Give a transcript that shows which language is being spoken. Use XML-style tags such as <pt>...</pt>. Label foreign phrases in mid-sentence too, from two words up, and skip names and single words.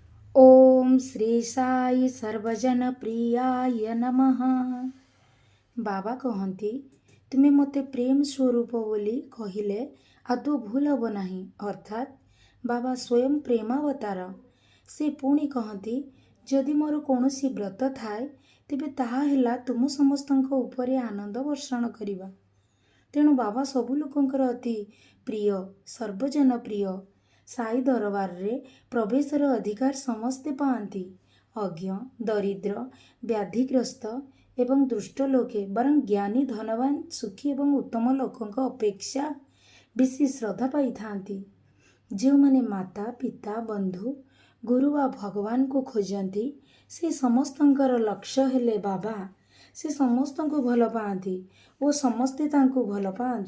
<or>ଓମ୍ ଶ୍ରୀ ସାଇ ସର୍ବଜନ ପ୍ରିୟାୟ ନମଃ। ବାବା କହନ୍ତି ତୁମେ ମତେ ପ୍ରେମ ସ୍ୱରୂପ ବୋଲି କହିଲେ ଆଦୌ ଭୁଲ ହେବ ନାହିଁ। ଅର୍ଥାତ୍ ବାବା ସ୍ୱୟଂ ପ୍ରେମାବତାର। ସେ ପୁଣି କହନ୍ତି ଯଦି ମୋର କୌଣସି ବ୍ରତ ଥାଏ ତେବେ ତାହା ହେଲା ତୁମ ସମସ୍ତଙ୍କ ଉପରେ ଆନନ୍ଦ ବର୍ଷଣ କରିବା। ତେଣୁ ବାବା ସବୁ ଲୋକଙ୍କର ଅତି ପ୍ରିୟ, ସର୍ବଜନ ପ୍ରିୟ। ସାଇ ଦରବାର ରେ ପ୍ରବେଶର ଅଧିକାର ସମସ୍ତେ ପାଆନ୍ତି। ଅଜ୍ଞ, ଦରିଦ୍ର, ବ୍ୟାଧିଗ୍ରସ୍ତ ଏବଂ ଦୁଷ୍ଟ ଲୋକେ ବରଂ ଜ୍ଞାନୀ, ଧନବାନ, ସୁଖୀ ଏବଂ ଉତ୍ତମ ଲୋକଙ୍କ ଅପେକ୍ଷା ବେଶୀ ଶ୍ରଦ୍ଧା ପାଇ ଥାଆନ୍ତି। ଯେଉଁ ମାନେ ମାତା ପିତା ବନ୍ଧୁ ଗୁରୁ ବା ଭଗବାନ କୁ ଖୋଜନ୍ତି ସେ ସମସ୍ତଙ୍କର ଲକ୍ଷ୍ୟ ହେଲେ ବାବା। ସେ ସମସ୍ତଙ୍କୁ ଭଲ ପାଆନ୍ତି ଓ ସମସ୍ତେ ତାଙ୍କୁ ଭଲ ପାଆନ୍ତି।</or>